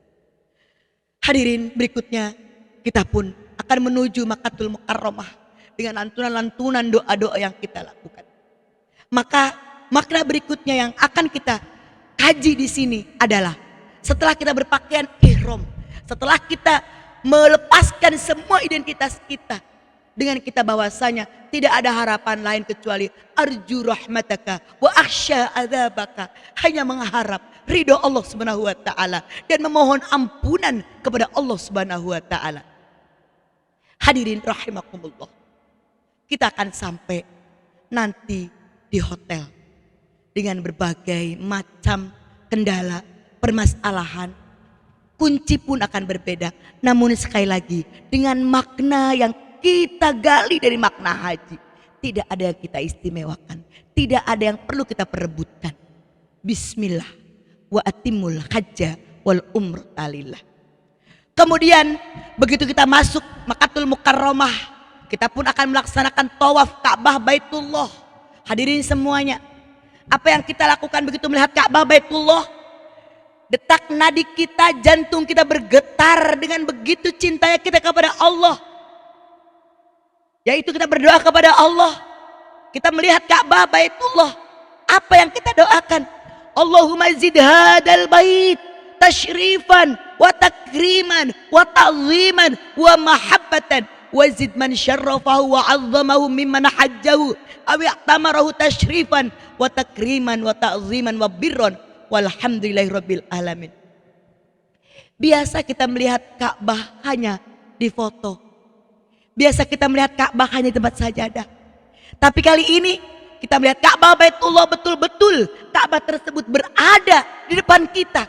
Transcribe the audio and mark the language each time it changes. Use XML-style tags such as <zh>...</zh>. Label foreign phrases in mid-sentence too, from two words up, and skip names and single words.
<id>Hadirin, berikutnya kita pun akan menuju Makkatul Mukarramah dengan lantunan-lantunan doa-doa yang kita lakukan. Maka makna berikutnya yang akan kita kaji di sini adalah setelah kita berpakaian ihram, setelah kita melepaskan semua identitas kita, dengan kita bahwasanya tidak ada harapan lain kecuali</id> <ar>أرجو رحمتك وأخشى عذابك,</ar> <id>hanya mengharap ridho Allah</id> <ar>سبحانه وتعالى</ar> <id>dan memohon ampunan kepada Allah</id> <ar>سبحانه وتعالى.</ar> <id>Hadirin rahimakumullah, kita akan sampai nanti di hotel dengan berbagai macam kendala, permasalahan, kunci pun akan berbeda. Namun sekali lagi, dengan makna yang kita gali dari makna haji, tidak ada yang kita istimewakan, tidak ada yang perlu kita perebutkan.</id> <ar>بسم الله وأتموا الحج والعمرة لله.</ar> <id>Kemudian begitu kita masuk Makkatul Mukarramah, kita pun akan melaksanakan tawaf Ka'bah Baitullah. Hadirin semuanya, apa yang kita lakukan begitu melihat Ka'bah Baitullah? Detak nadi kita, jantung kita bergetar dengan begitu cintanya kita kepada Allah. Yaitu kita berdoa kepada Allah. Kita melihat Ka'bah Baitullah. Apa yang kita doakan?</id> <ar>اللهم زد هذا البيت تشريفا وتكريما وتعظيما ومحبة وزد من شرفه وعظمه ممن حجه أو اعتمره تشريفا وتكريما وتعظيما وبرا والحمد لله رب العالمين.</ar> <id>Biasa kita melihat Ka'bah hanya di foto. Biasa kita melihat Ka'bah hanya di tempat sajadah. Tapi kali ini kita melihat Ka'bah Baitullah, betul-betul Ka'bah tersebut berada di depan kita.</id>